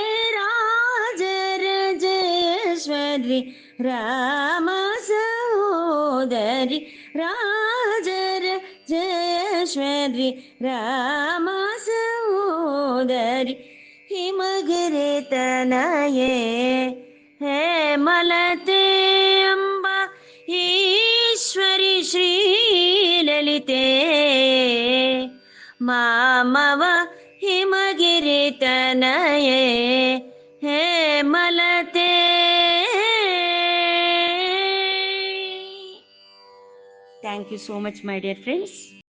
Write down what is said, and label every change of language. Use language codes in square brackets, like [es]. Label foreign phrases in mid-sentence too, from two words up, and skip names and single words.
[sa] రాజరాజేశ్వరి రామ సహోదరి, రాజరాజేశ్వరి రామ సహోదరి, हिमगिरि तनये हेमलते अम्बा, ईश्वरि श्रीललिते मामव हिमगिरि तनये हेमलते. [en] Thank you so much, my dear friends.